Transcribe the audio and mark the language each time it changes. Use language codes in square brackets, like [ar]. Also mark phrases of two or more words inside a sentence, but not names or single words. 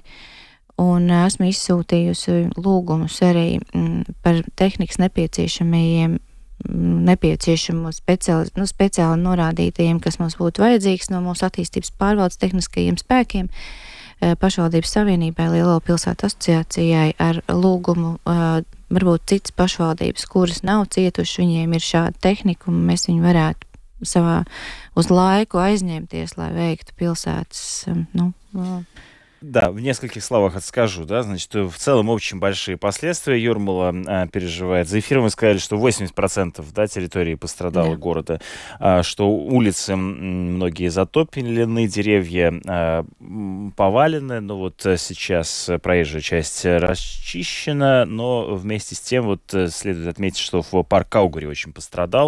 [lv] Un esmu izsūtījusi lūgumus arī par tehnikas nepieciešamo speciāli norādītajiem, kas mums būtu vajadzīgs no mūsu attīstības pārvaldes tehniskajiem spēkiem, pašvaldības savienībai, Lielo pilsētu asociācijai ar lūgumu, varbūt citas pašvaldības, kuras nav cietuši, viņiem ir šāda tehnika, un mēs viņu varētu uz laikу aizņemties, lai veiktu pilsētas, [ru] Да, в нескольких словах отскажу, да, значит, в целом очень большие последствия Юрмала переживает. За эфиром вы сказали, что 80% территории пострадало города, что улицы многие затоплены, деревья повалены, но вот сейчас проезжая часть расчищена, но вместе с тем вот следует отметить, что в парк Каугури очень пострадал.